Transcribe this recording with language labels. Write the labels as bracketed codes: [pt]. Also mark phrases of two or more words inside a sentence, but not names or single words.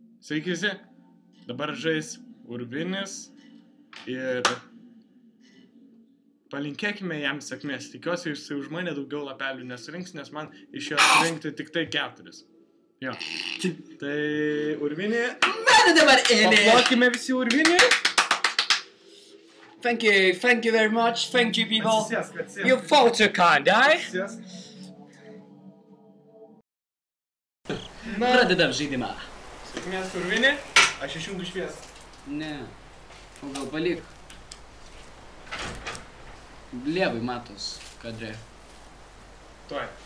[lt] Sveiki visi, dabar žais Urvinis ir palinkėkime jam sėkmės. Tikiuosi, jis už mane daugiau lapelių nesurinks, nes man iš jo surinkti tik tai 4. Jo. Tai Urvinį. Mane dabar ėmė. Paplokime visi Urvinį. [en] Thank you very much, thank you people. [lt] Atsisėsk. [en] You fought so kind, [lt] eh? Pradedam žaidimą. Sėkmės Urvinį, aš išjungiu šviesą. Ne, o gal palik. Lievai matos kadre. Tuoj.